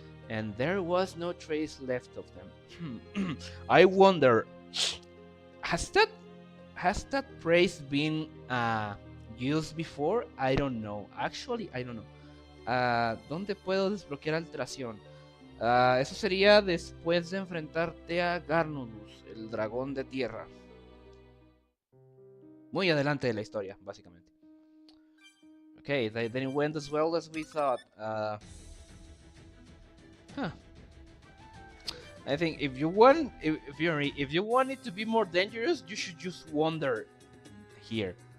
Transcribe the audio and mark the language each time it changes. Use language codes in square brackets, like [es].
[en] And there was no trace left of them. I wonder, has that phrase been used before? I don't know. Actually, I don't know. [es] ¿Dónde puedo desbloquear alteración? Eso sería después de enfrentarte a Garnodus, el dragón de tierra. Muy adelante de la historia, básicamente. [en] Okay, they didn't went as well as we thought. Huh. I think if you want it to be more dangerous, you should just wander here.